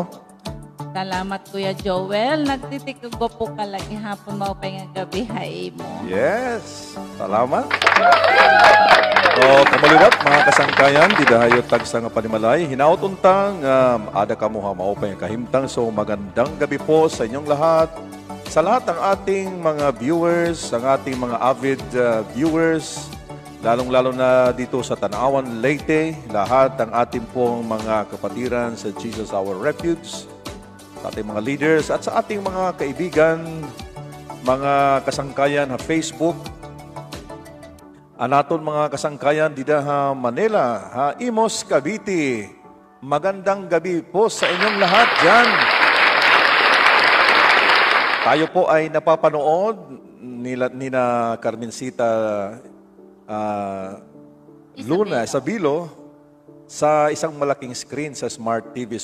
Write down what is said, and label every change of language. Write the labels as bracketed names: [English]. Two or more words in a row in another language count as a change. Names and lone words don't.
[Waray] Salamat Kuya Joel, nagtitikog po ka lagi hapon maupay nga gabi ha imo. Yes, salamat. So, kamaliwat mga kasangkayan, di dahayo tagsa nga panimalay. Hinaot untang ada kamo ha maupay nga kahimtang. So, [Filipino] magandang gabi po sa inyong lahat. Sa lahat ng ating mga viewers, ang ating mga avid viewers, lalong-lalo na dito sa Tanawan, Leyte, lahat ng ating pong mga kapatiran sa Jesus Our Refuge, sa ating mga leaders at sa ating mga kaibigan, [Waray] mga kasangkayan ha Facebook, anaton mga kasangkayan dida ha Manila, ha Imos, [Filipino] Cavite. Magandang gabi po sa inyong lahat dyan. Tayo po ay napapanood nina Carmencita Luna Sabilo sa isang malaking screen sa Smart TV.